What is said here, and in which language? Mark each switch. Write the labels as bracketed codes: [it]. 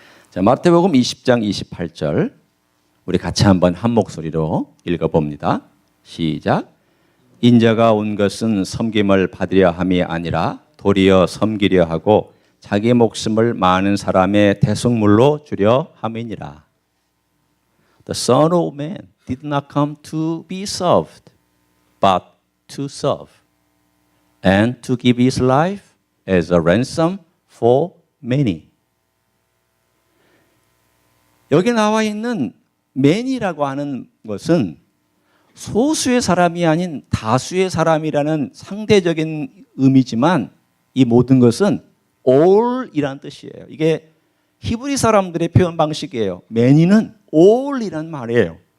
[ko] 자, 마태복음 20장 28절. 우리 같이 한번 한 목소리로 읽어봅니다. 시작. 인자가 온 것은 섬김을 받으려 함이 아니라 도리어 섬기려 하고 자기 목숨을 많은 사람의 대속물로 주려 함이니라. [en] The Son of Man did not come to be served, but to serve, and to give his life as a ransom for many. [ko] 여기 나와 있는 man이라고 하는 것은 소수의 사람이 아닌 다수의 사람이라는 상대적인 의미지만 이 모든 것은 all이라는 뜻이에요. 이게 히브리 사람들의 표현 방식이에요. many는 all이란 말이에요.